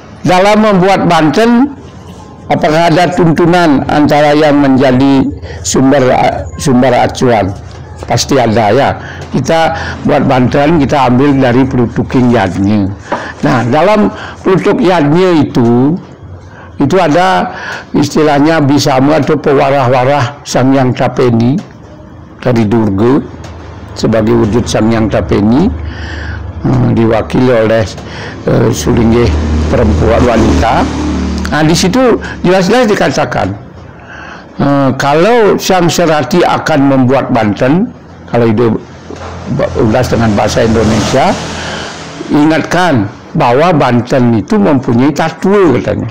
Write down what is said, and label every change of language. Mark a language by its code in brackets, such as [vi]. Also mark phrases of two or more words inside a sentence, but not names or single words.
[id] Dalam membuat Banten, apakah ada tuntunan antara yang menjadi sumber acuan? Pasti ada ya. Kita buat bantuan, kita ambil dari Plutuking Yadnya. Nah, dalam Plutuk Yadnya itu ada istilahnya Bisama atau pewarah-warah Sang Hyang Tapeni dari Durga sebagai wujud Sang Hyang Tapeni, diwakili oleh sulinggih perempuan wanita. Nah, di situ jelas-jelas dikatakan kalau Sang Serati akan membuat Banten, kalau itu ulas dengan bahasa Indonesia, ingatkan bahwa Banten itu mempunyai tatua katanya.